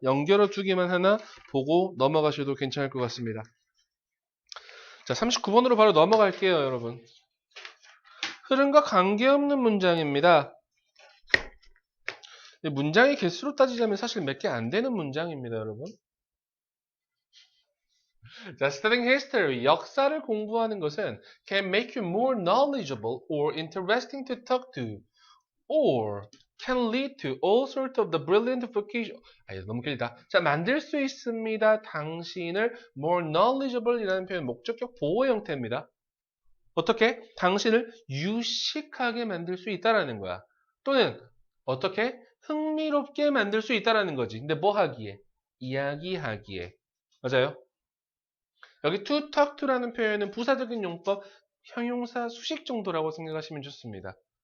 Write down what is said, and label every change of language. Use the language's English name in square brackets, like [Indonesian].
[Korean] 연결어 두 개만 하나 보고 넘어가셔도 괜찮을 것 같습니다. 자, 39번으로 바로 넘어갈게요, 여러분. 흐름과 관계없는 문장입니다. 문장의 개수로 따지자면 사실 몇 개 안 되는 문장입니다, 여러분. 자, [English] studying history, [Korean] 역사를 공부하는 것은 [English] can make you more knowledgeable or interesting to talk to, or can lead to all sorts of the brilliant vocation. [Korean] 너무 길다. 자, 만들 수 있습니다. 당신을 [English] more knowledgeable [Korean] 이라는 표현 목적격 보호 형태입니다. 어떻게? 당신을 유식하게 만들 수 있다라는 거야. 또는 어떻게? 흥미롭게 만들 수 있다라는 거지. 근데 뭐 하기에? 이야기하기에. 맞아요? 여기 [English] to talk to [Korean] 라는 표현은 부사적인 용법, 형용사 수식 정도라고 생각하시면 좋습니다.